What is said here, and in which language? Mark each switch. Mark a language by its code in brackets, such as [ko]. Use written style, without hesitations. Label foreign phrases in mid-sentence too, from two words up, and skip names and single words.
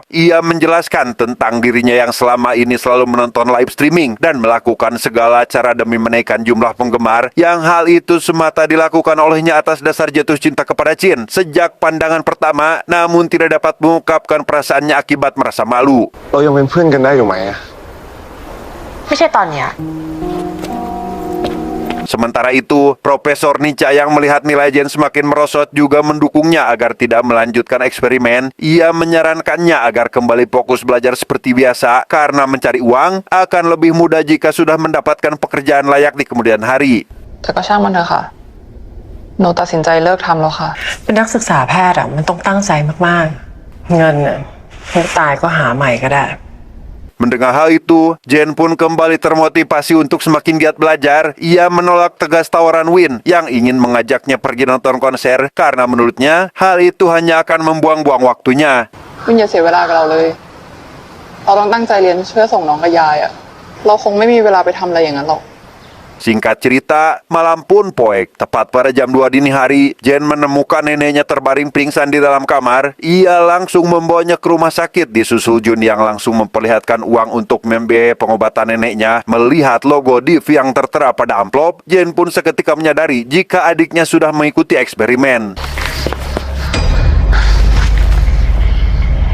[id] Ia menjelaskan tentang dirinya yang selama ini selalu menonton live streaming dan melakukan segala cara demi menaikkan jumlah penggemar, yang hal itu semata dilakukan olehnya atas dasar jatuh cinta kepada Chin sejak pandangan pertama, namun tidak dapat mengungkapkan perasaannya akibat merasa malu. [th] เรายังเป็นเพื่อนกันได้อยู่ไหมอะ ไม่ใช่ตอนเนี้ย [id] Sementara itu, Profesor Nica yang melihat nilai Jen semakin merosot juga mendukungnya agar tidak melanjutkan eksperimen. Ia menyarankannya agar kembali fokus belajar seperti biasa karena mencari uang akan lebih mudah jika sudah mendapatkan pekerjaan layak di kemudian hari. [th] แต่ก็ช่างมันเถอะค่ะ หนูตัดสินใจเลิกทำแล้วค่ะ เป็นนักศึกษาแพทย์มันต้องตั้งใจมากๆ เงินไม่ตายก็หาใหม่ก็ได้ [id] Mendengar hal itu, Jen pun kembali termotivasi untuk semakin giat belajar. Ia menolak tegas tawaran Win yang ingin mengajaknya pergi nonton konser karena menurutnya hal itu hanya akan membuang-buang waktunya. [th] วินอย่าเสียเวลากับเราเลย เราต้องตั้งใจเรียนเพื่อส่งน้องกับยายอะเราคงไม่มีเวลาไปทำอะไรอย่างนั้นหรอก [id] Singkat cerita, malam pun poek. Tepat pada jam 2 dini hari, Jen menemukan neneknya terbaring pingsan di dalam kamar. Ia langsung membawanya ke rumah sakit disusul Jun yang langsung memperlihatkan uang untuk membiayai pengobatan neneknya. Melihat logo Div yang tertera pada amplop, Jen pun seketika menyadari jika adiknya sudah mengikuti eksperimen.